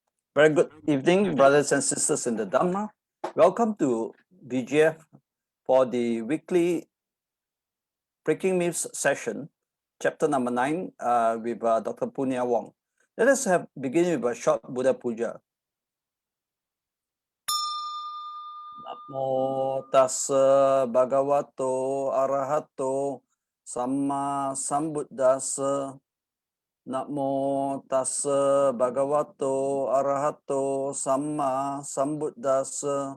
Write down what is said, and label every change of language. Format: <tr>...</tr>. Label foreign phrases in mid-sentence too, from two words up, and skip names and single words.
<en>Very good evening, brothers and sisters in the Dhamma. Welcome to BGF for the weekly Breaking Myths session, chapter number 9 with Dr. Punna Wong. Let us begin with a short Buddha Puja.</en> <pi>Namo tassa bhagavato arahato samma sambuddhassa. Namo tassa bhagavato arahato samma sambuddhassa.</pi>